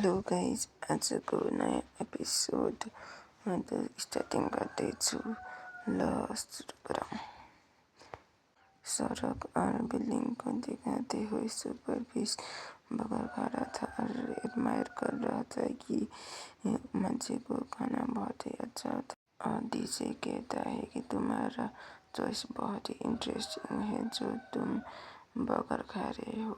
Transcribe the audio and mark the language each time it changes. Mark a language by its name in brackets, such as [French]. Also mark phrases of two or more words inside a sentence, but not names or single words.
[English] hello guys, [Nepali] आजको नयाँ एपिसोड स्टार्टिङ गर्दैछु। ल सुरु गरौँ। [Hindi] सड़क और बिल्डिंग को दिखाते हुए सुपरफिश बगल खड़ा था और एडमायर कर रहा था कि मंचे को खाना बहुत ही अच्छा था। और डीजे कहता है कि तुम्हारा चॉइस बहुत ही इंटरेस्टिंग है जो तुम बर्गर खा रहे हो।